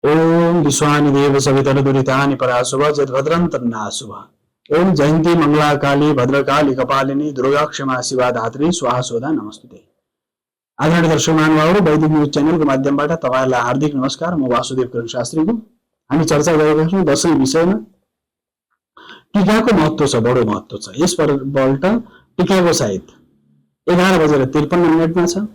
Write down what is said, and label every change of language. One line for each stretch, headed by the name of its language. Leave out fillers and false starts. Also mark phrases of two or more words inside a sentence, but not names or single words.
Sanskrit: ओम विश्वानि देव सवितर दुरितानि पराशुभ जद्भद्रं तन्नाशुभ। ओम जयंती मंगला काली भद्रकाली कपालिनी दुर्गा क्षमा शिवा धात्री स्वाहा स्वधा नमस्ते।
Nepali: आदरणीय दर्शक महानुभावहरू, वैदिक न्यूज च्यानलको माध्यमबाट तपाईहरुलाई हार्दिक नमस्कार। म वासुदेव किरण शास्त्रीको हामी चर्चा गरेका छौं दशैं विषयमा। टीकाको महत्व छ, बडो महत्व छ। यसपल्ट टीकाको साहित्य 11:53 छ।